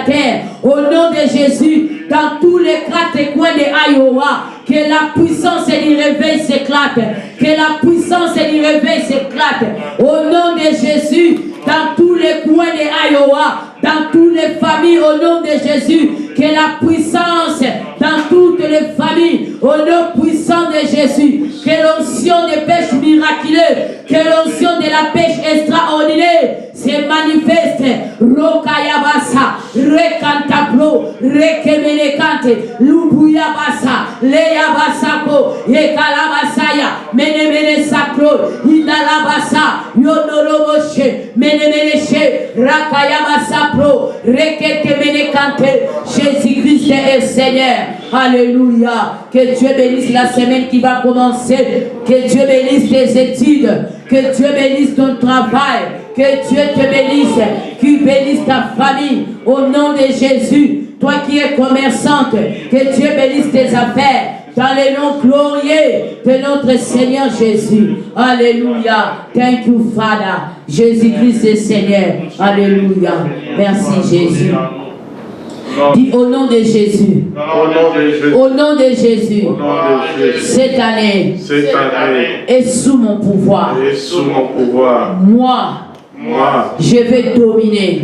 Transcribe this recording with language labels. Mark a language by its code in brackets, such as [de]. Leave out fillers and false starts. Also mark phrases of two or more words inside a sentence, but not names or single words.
[fr] terre, au nom de Jésus, dans tous les quatre coins de Iowa, que la puissance et le réveil s'éclate, que la puissance et le réveil s'éclate, au nom de Jésus, dans tous les coins de Iowa, dans toutes les familles, au nom de Jésus, que la puissance dans toutes les familles, au nom puissant de Jésus, que l'onction de pêche miraculeuse, que l'onction de la pêche extraordinaire se manifeste. Rokayabasa, Rekantablo, Rekemelekante, Lubuyabasa, Leyabasako, Yekalabasaya, Menemele Sakro, Idalabasa, Yonoroboshe, Menemeleshe, Rakayabasa Pro, Reketemelekante. Jésus-Christ est Seigneur. Alléluia. Que Dieu bénisse la semaine qui va commencer. Que Dieu bénisse tes études. Que Dieu bénisse ton travail. Que Dieu te bénisse. Qu'il bénisse ta famille. Au nom de Jésus. Toi qui es commerçante. Que Dieu bénisse tes affaires. dans le nom glorieux de notre Seigneur Jésus. Alléluia. [en] Thank you, Father. [fr] Jésus-Christ est Seigneur. Alléluia. Merci, Jésus. Dis au nom de Jésus. Au nom de Jésus. Cette année est sous mon pouvoir. Moi, je vais dominer.